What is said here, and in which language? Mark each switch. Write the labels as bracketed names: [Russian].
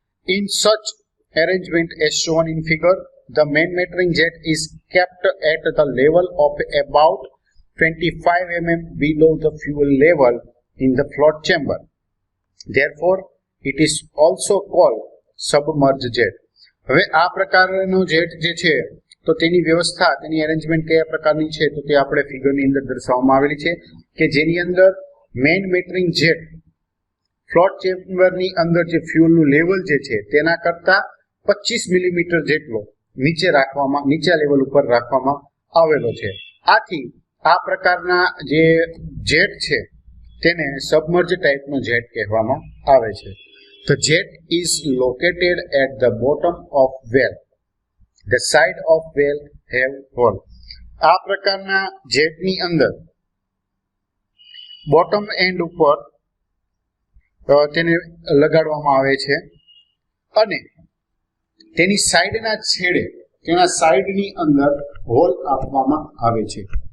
[English] In such arrangement as shown in figure, the main metering jet is kept at the level of about 25 mm below the fuel level in the float chamber. Therefore, it is also called submerged jet. [Gujarati] હવે આ પ્રકારનો jet જે છે તો તેની વ્યવસ્થા તેની arrangement કયા પ્રકારની છે તો તે આપણે ફિગરની અંદર દર્શાવવામાં આવેલી છે કે જેની અંદર મેઇન મેટરિંગ જેટ ફ્લોટ ચેમ્બરની અંદર જે ફ્યુલનું લેવલ જે છે તેના કરતા 25 મિલીમીટર જેટલો નીચા લેવલ ઉપર રાખવામાં આવેલો છે. આથી આ પ્રકારના જે જેટ છે તેને સબમર્જ ટાઈપનો જેટ કહેવામાં આવે છે. [English] The jet is located at the bottom of well. The side of well have hole. [Gujarati] આ પ્રકારના જેટની અંદર બોટમ એન્ડ ઉપર તેને લગાડવામાં આવે છે અને તેની સાઈડના છેડે તેના સાઈડની અંદર હોલ આપવામાં આવે છે.